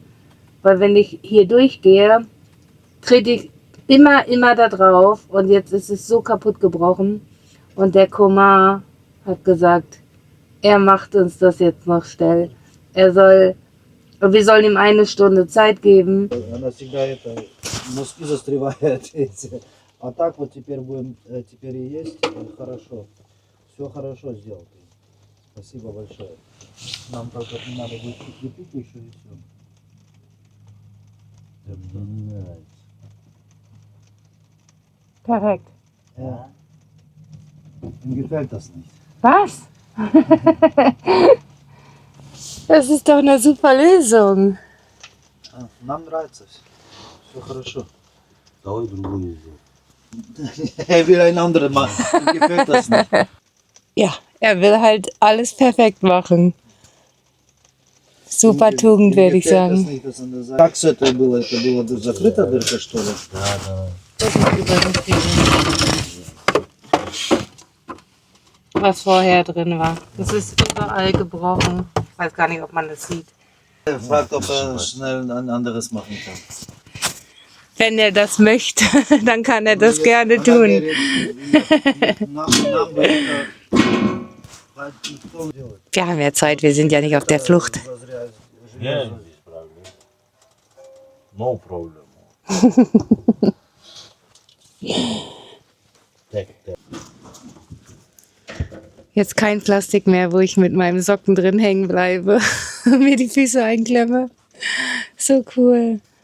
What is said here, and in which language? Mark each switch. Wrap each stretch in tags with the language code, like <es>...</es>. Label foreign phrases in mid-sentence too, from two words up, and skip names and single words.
<de>Weil wenn ich hier durchgehe, trete ich immer da drauf. Und jetzt ist es so kaputt gebrochen. Und der Komar hat gesagt, er macht uns das jetzt noch schnell. Wir sollen ihm 1 Stunde Zeit geben.</de> <ru>Она всегда это мозги застревает эти. А так вот теперь и есть хорошо. Все хорошо сделал ты. Спасибо большое. Нам только не надо будет прикрепить еще и все. Мне нравится.</ru> <de>Perfekt. Ja. Ihm gefällt das nicht. Was? Das ist doch eine super Lösung.</de> <ru>Нам нравится все. Все хорошо. Давай другую сделаем.</ru> <de>Er will ein anderes machen. Ihm gefällt das nicht. Ja, er will halt alles perfekt machen. Super Tugend, würde ich sagen.</de> <ru>Как все это было? Это было закрыто дырка, что ли? Да, да.</ru> <de>Was vorher drin war. Es ist überall gebrochen. Ich weiß gar nicht, ob man das sieht. Er fragt, ob er schnell ein anderes machen kann. Wenn er das möchte, dann kann er das gerne tun. Wir haben ja Zeit, wir sind ja nicht auf der Flucht.</de> <ru>Я без проблем.</ru> <en>No problem.</en> <de>Jetzt kein Plastik mehr, wo ich mit meinem Socken drin hängen bleibe und mir die Füße einklemme. So cool.</de>